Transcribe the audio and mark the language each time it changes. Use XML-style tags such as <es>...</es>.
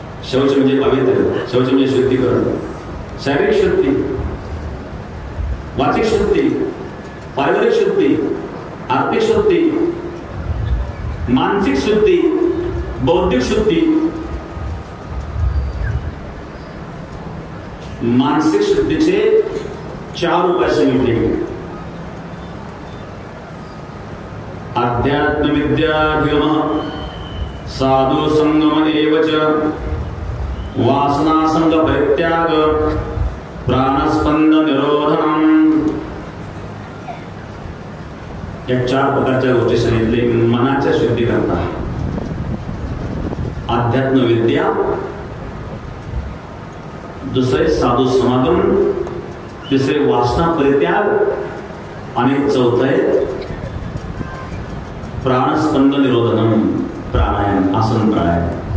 <mr>शौच म्हणजे पवित्र, शौच म्हणजे शुद्धीकरण. शारीरिक शुद्धी, वाचिक शुद्धी, पारिवारिक शुद्धी, आर्थिक शुद्धी, मानसिक शुद्धी, बौद्धिक शुद्धी. मानसिक शुद्धीचे 4 उपाय सांगितले.</mr> <sa>अध्यात्म विद्याधिगम, साधु संगम एवच, वासना संग परित्याग, प्राणस्पंद निरोधनम.</sa> <mr>या 4 प्रकारच्या गोष्टी सांगितले मनाच्या शुद्धीकरता. अध्यात्म विद्या, दुसरे साधू समागम, तिसरे वासना परित्याग आणि चौथे प्राणस्पंद निरोधनम, प्राणायाम, आसन प्राणायाम.</mr>